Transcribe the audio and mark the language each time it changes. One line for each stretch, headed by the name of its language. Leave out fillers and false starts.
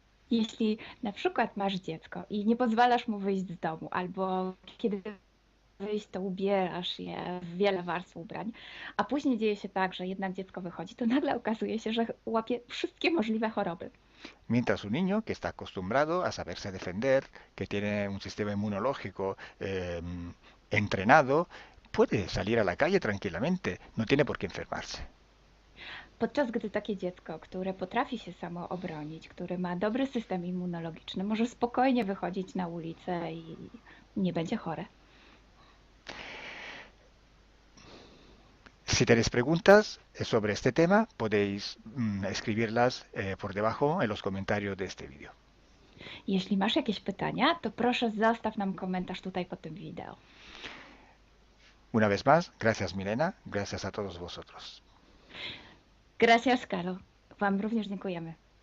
Polish: Jeśli na przykład masz dziecko i nie pozwalasz mu wyjść z domu, albo kiedy wyjść, to ubierasz je w wiele warstw ubrań, a później dzieje się tak, że jednak dziecko wychodzi, to nagle okazuje się, że łapie wszystkie możliwe choroby.
Spanish: Mientras un niño que está acostumbrado a saberse defender, que tiene un sistema inmunológico entrenado, puede salir a la calle tranquilamente, no tiene por qué enfermarse.
Polish: Podczas gdy takie dziecko, które potrafi się samo obronić, które ma dobry system immunologiczny, może spokojnie wychodzić na ulicę i nie będzie chore.
Spanish: Si tenéis preguntas sobre este tema, podéis escribirlas por debajo en los comentarios de este vídeo.
Polish: Jeśli masz jakieś pytania, to proszę zostaw nam komentarz tutaj pod tym wideo.
Spanish: Una vez más, gracias Milena, gracias a todos vosotros. Gracias,
Polish: Calo. Wam również dziękujemy.